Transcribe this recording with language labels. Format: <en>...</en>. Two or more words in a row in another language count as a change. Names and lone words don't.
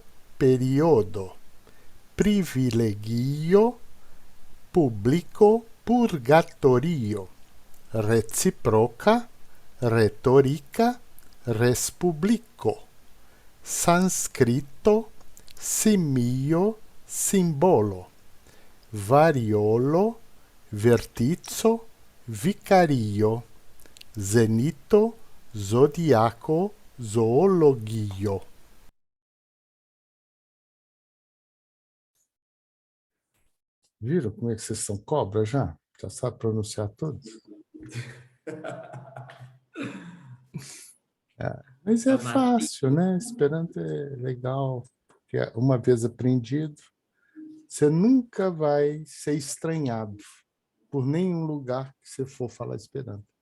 <eo>periodo, privilegio, publico, purgatorio, reciproca, retorica, respublico, sanscrito, simio, simbolo, variolo, vertizo, vicario, zenito, zodiaco, zoologio.</eo> <pt>Viram como é que vocês são cobras já? Já sabe pronunciar tudo? Mas é fácil, né? Esperanto é legal, porque uma vez aprendido, você nunca vai ser estranhado por nenhum lugar que você for falar Esperanto.</pt>